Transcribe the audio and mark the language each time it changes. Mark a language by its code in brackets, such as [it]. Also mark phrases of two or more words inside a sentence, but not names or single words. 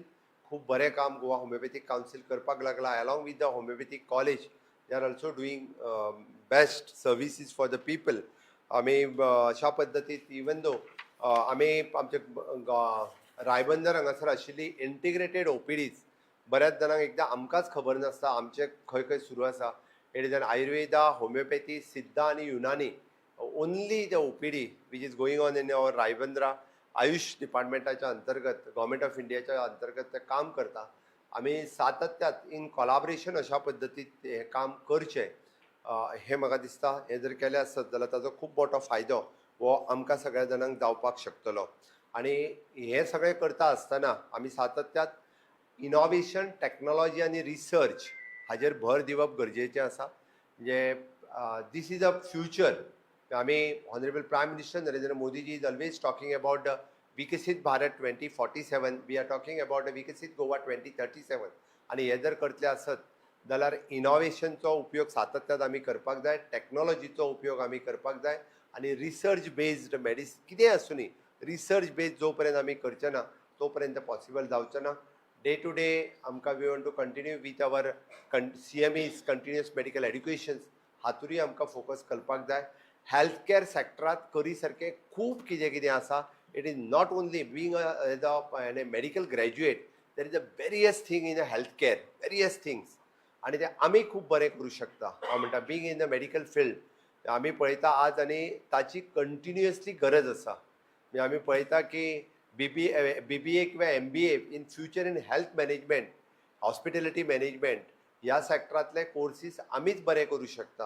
[kok] खूब बरें काम गोवा होमिओपॅथीक कावन्सील करपाक लागला. [en] along with the homeopathic college they are also doing best services for the people. [kok] आमी अशा पद्दतीन [en] even though [kok] आमी आमचे रायबंदर हांगासर आशिल्ली [en] integrated OPDs [kok] बऱ्याच जाणांक एकदां आमकांच खबर नासता आमचे खंय खंय सुरू आसा. [en] it is an Ayurveda, homeopathy, Siddha [kok] आनी [en] Unani only the OPD which is going on in our Ribandar [kok] आयुष डिपार्टमेंटाच्या अंतर्गत गव्हर्मेंट ऑफ इंडियाच्या अंतर्गत ते काम करता. आमी सातत्यात [en] in collaboration [kok] अशा पद्दतीन हे काम करचें हें म्हाका दिसता. हें जर केलें आसत जाल्यार ताजो खूब मोठो फायदो हो आमकां सगळ्या जाणांक जावपाक शकतलो. आनी हें सगळें करता आसतना आमी सातत्यात इनोव्हेशन, टॅक्नोलॉजी आनी रिसर्च हाजेर भर दिवप गरजेचें आसा. [en] mhanje this is a future. [kok] आमी [en] honourable Prime Minister Narendra Modiji is always talking about the Viksit Bharat 2047. We are talking about the Viksit Goa 2037. [kok] आनी हे जर करतले आसत जाल्यार इनोव्हेशनचो उपयोग सातत्यात आमी करपाक जाय, टॅक्नोलॉजीचो उपयोग आमी करपाक जाय आनी [en] research based [kok] कितेंय आसूं न्ही, [en] research based [kok] जो पर्यंत आमी करचे ना तो पर्यंत पॉसिबल जावचें ना. [en] day to day [kok] आमकां [en] we want to continue with our CMEs continuous medical educations [kok] हातूंय आमकां फोकस करपाक जाय. [en] health care [kok] सॅक्टरांत करी सारकें खूब कितें कितें आसा. [en] It is not only being as a medical graduate there is a various thing in a health care, various things. [kok] आणि ते आमी खूब बरें करूं शकता. हांव म्हणटा [en] being in the medical field [kok] आमी पळयता आज आनी ताची कंटिन्युअसली गरज आसा. म्हणजे आमी पळयता की BBA किंवा MBA [en] in future in health management, hospitality management [kok] ह्या सॅक्टरांतले कोर्सीस आमीच बरे करूं शकता.